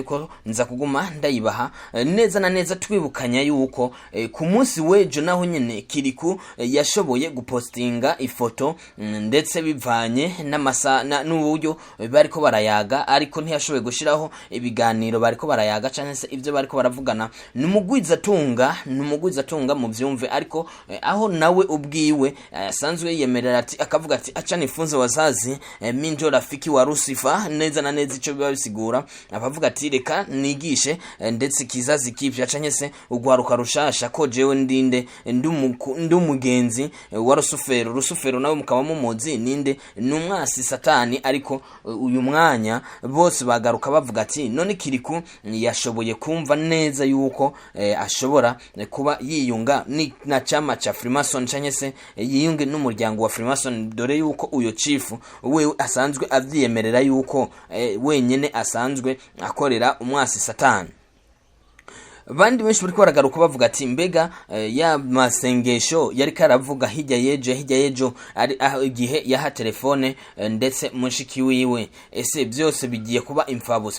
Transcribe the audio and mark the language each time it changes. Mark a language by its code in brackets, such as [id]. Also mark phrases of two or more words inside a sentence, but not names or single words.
[rn] ko nza kuguma ndayibaha neza na neza twibukanya yuko ku munsi wejo naho nyene Kiriku yashoboye gupostinga ifoto ndetse bivanye n'uburyo bariko barayaga ariko ntiyashoboye gushiraho ibiganiro bariko barayaga cyane se ivyo bariko baravugana. Numugwizatunga mu vyumve ariko aho nawe ubwiwe asanzwe yemerera ati akavuga ati [sw] acha nifunze wazazi minjo rafiki wa Lucifer [rn] neza na neza ico biba bisigura abavuga ati reka nigishe ndetse [sw] kizazi kipya [rn] canye se ugwaruka rushasha ko jewe ndinde ndumugenzi wa Lucifer nawe mukaba mumuzi ninde numwasi satani ariko uyu mwanya bose bagaruka bavuga ati none Kiriku yashoboye kumva neza yuko ashobora kuba yiyunga na [sw] chama cha Freemason [rn] canye se yiyunge n'umuryango wa Freemason dore yuko uyo Chief we asanzwe avyiyemerera yuko wenyene asanzwe akorera umwasi satani. Bandi benshi bariko baragaruka bavuga ati mbega ya masengesho yari karavuga hirya yejo ari igihe yaha telefone ndetse mushiki wiwe ese byose bigiye kuba imfabusa.